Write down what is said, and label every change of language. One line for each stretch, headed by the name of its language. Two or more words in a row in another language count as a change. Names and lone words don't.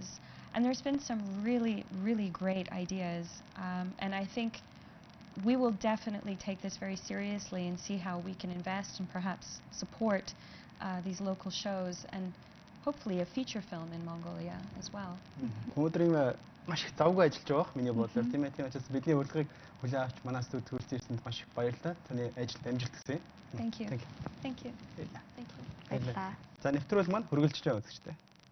English: And there's been some really, really great ideas, and I think we will definitely take this very seriously and see how we can invest and perhaps support these local shows and hopefully a feature film in Mongolia as well.
Mongolian: Өнөөдрийн маш их завгүй ажиллаж байгаа миний бодлоор тийм ээ. Тийм учраас бидний урилгыг хүлээн авч манаас төвлөрч ирсэнд маш их баярлалаа. Таны ажилд амжилт хүсье.
English: Thank you. Thank you.
Mongolian: Баярлалаа. За нэвтрүүлэг маань хүргэлжтэй үзэгчтэй.